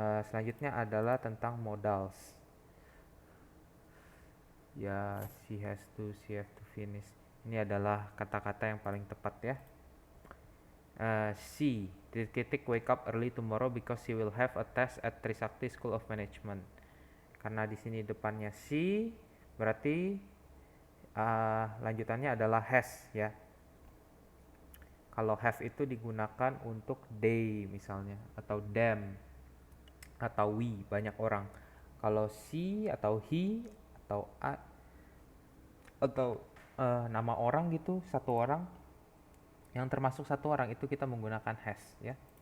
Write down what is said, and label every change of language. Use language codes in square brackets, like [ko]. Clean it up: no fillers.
[id] Selanjutnya adalah tentang modals. Ya, [en] she have to finish. [id] Ini adalah kata-kata yang paling tepat ya. [en] She [id] titik [en] wake up early tomorrow because she will have a test at Trisakti School of Management. [id] Karena di sini depannya she, berarti lanjutannya adalah has ya. Kalau have itu digunakan untuk they misalnya, atau them, atau we, banyak orang. Kalau she atau he atau atau nama orang gitu, satu orang, yang termasuk satu orang itu kita menggunakan has ya.